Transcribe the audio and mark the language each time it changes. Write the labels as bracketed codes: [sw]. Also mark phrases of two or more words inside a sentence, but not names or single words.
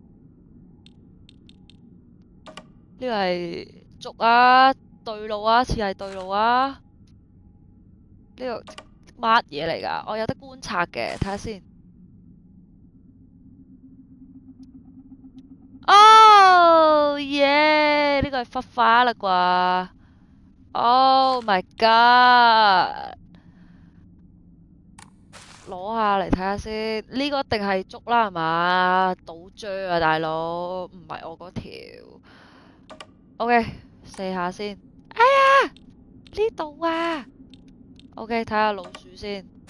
[yue] 呢個係捉啊，對路啊，似係對路啊。呢個乜嘢嚟㗎？我有得觀察嘅，睇下先。哦耶！呢個係忽花啦啩 ？ [en] Oh my god！ [yue] 攞下嚟睇下先，呢個一定係捉啦係嘛？倒追啊大佬，唔係我嗰條。OK，射下先。哎呀，呢度啊。OK，睇下老鼠先。